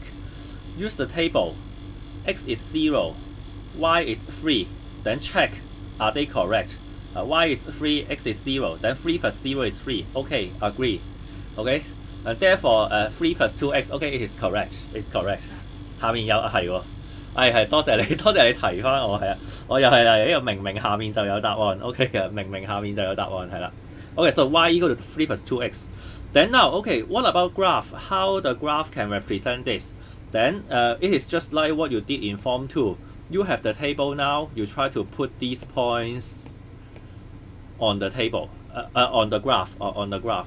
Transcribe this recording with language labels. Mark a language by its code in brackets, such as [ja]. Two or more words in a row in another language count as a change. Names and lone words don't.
[en] Use the table. X is 0. Y is 3. Then check, are they correct? Y is 3, x is 0. Then 3 plus 0 is 3. Okay, agree. Okay? And therefore, 3 plus 2x, okay, it is correct. It's correct. [yue] 下面有係喎，係多謝你提翻我係啊，我又係啦，呢個明明下面就有答案 ，OK 啊，明明下面就有答案係啦。 [en] Okay, so y equal to 3 plus 2x. Then now, okay, what about graph? How the graph can represent this? Then it is just like what you did in Form 2. You have the table now. You try to put these points on the table, on the graph, on the graph.